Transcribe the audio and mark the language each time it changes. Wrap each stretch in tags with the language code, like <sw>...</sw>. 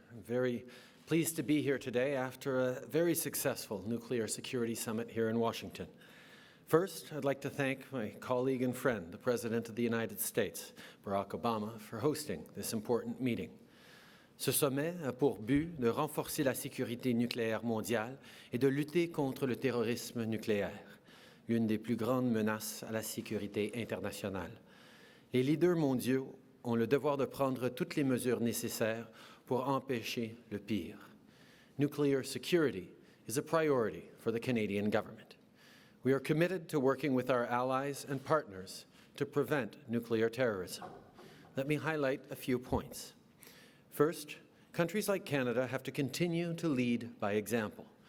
<en>I'm very pleased to be here today after a very successful nuclear security summit here in Washington. First, I'd like to thank my colleague and friend, the President of the United States, Barack Obama, for hosting this important meeting.</en> <fr>Ce sommet a pour but de renforcer la sécurité nucléaire mondiale et de lutter contre le terrorisme nucléaire, l'une des plus grandes menaces à la sécurité internationale. Les leaders mondiaux ont le devoir de prendre toutes les mesures nécessaires pour empêcher le pire.</fr> <en>Nuclear security is a priority for the Canadian government. We are committed to working with our allies and partners to prevent nuclear terrorism. Let me highlight a few points. First, countries like Canada have to continue to lead by example.</en>